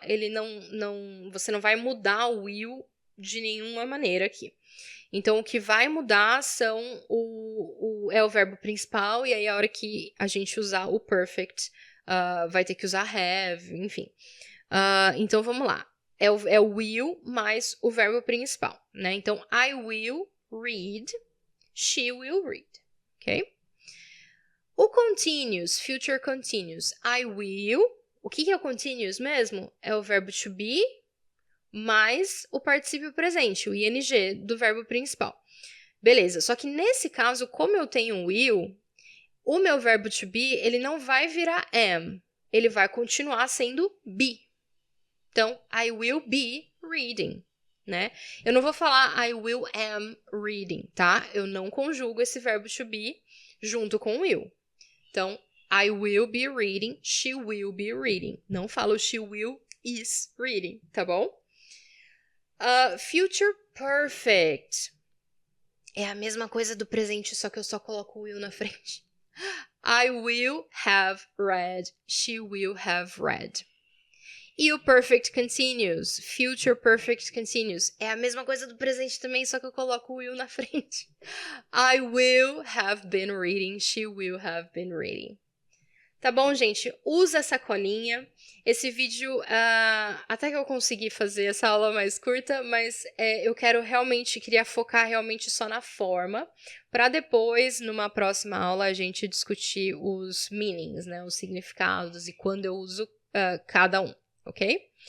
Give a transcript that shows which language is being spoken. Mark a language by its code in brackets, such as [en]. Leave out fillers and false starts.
[pt] Ele você não vai mudar o will de nenhuma maneira aqui. Então, o que vai mudar são é o verbo principal, e aí a hora que a gente usar o perfect, vai ter que usar have, enfim. Então, vamos lá. É o will mais o verbo principal, né? [en] Então, I will read, she will read, ok? [pt] O continuous, future continuous, I will, o que é o continuous mesmo? É o verbo to be mais o particípio presente, o ing do verbo principal. Beleza, só que nesse caso, como eu tenho um will, o meu verbo to be, ele não vai virar am, ele vai continuar sendo be. Então, [en] I will be reading, [pt] né? Eu não vou falar [en] I will am reading, [pt] tá? Eu não conjugo esse verbo to be junto com will. [en] Então, I will be reading, she will be reading. [pt] Não falo [en] she will is reading, [pt] tá bom? Future perfect. É a mesma coisa do presente, só que eu só coloco o will na frente. [en] I will have read, she will have read. [pt] E o perfect continuous, future perfect continuous, é a mesma coisa do presente também, só que eu coloco o will na frente. [en] I will have been reading, she will have been reading. [pt] Tá bom, gente? Usa essa colinha. Esse vídeo, até que eu consegui fazer essa aula mais curta, mas eu queria focar realmente só na forma, para depois, numa próxima aula, a gente discutir os meanings, né? Os significados e quando eu uso cada um, ok?